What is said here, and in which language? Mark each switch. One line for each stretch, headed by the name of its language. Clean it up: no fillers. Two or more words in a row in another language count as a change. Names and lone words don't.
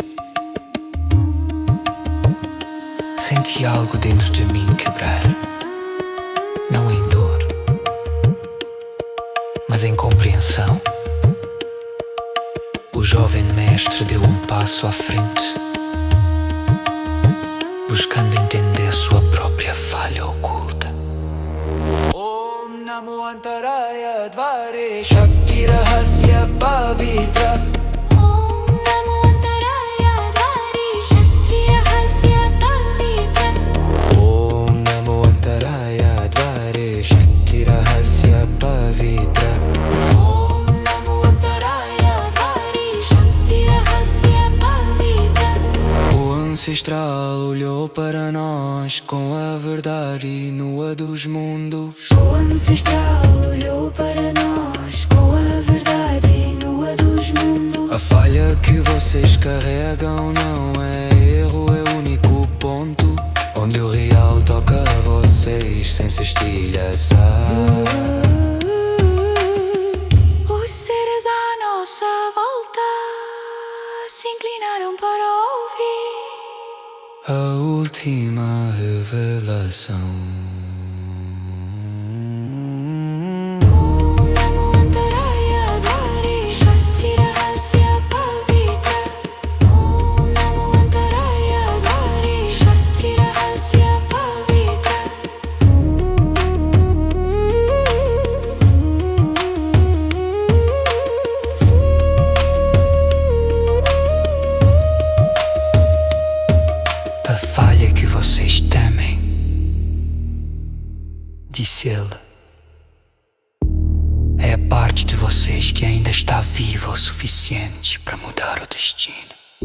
Portuguese: Senti algo dentro de mim quebrar, não em dor, mas em compreensão. O jovem mestre deu um passo à frente, buscando entender sua própria falha oculta.
Sanskrit: Om Namo Antaraya Dvare Shakti Rahasya Pavitra. Om Namo Antaraya Dvari Shakti Rahasya Pavitra. Om Namo Antaraya Dvare Shakti Rahasya Pavitra. Om Namo Antaraya Dvari Shakti Rahasya Pavitra.
Portuguese: O ancestral olhou para nós com a verdade nua dos mundos. O ancestral olhou para nós com a verdade nua dos mundos. A falha que vocês carregam não é erro, é o único ponto onde o real toca a vocês sem se estilhaçar. Os seres à nossa volta se inclinaram para ouvir A última revelação.
Sanskrit: Om Namo Antaraya Dvari Shakti Rahasya Pavitra. Om Namo Antaraya Dvari Shakti Rahasya Pavitra.
Portuguese: A falha que vocês temem, disse ele, é a parte de vocês que ainda está viva o suficiente para mudar o destino.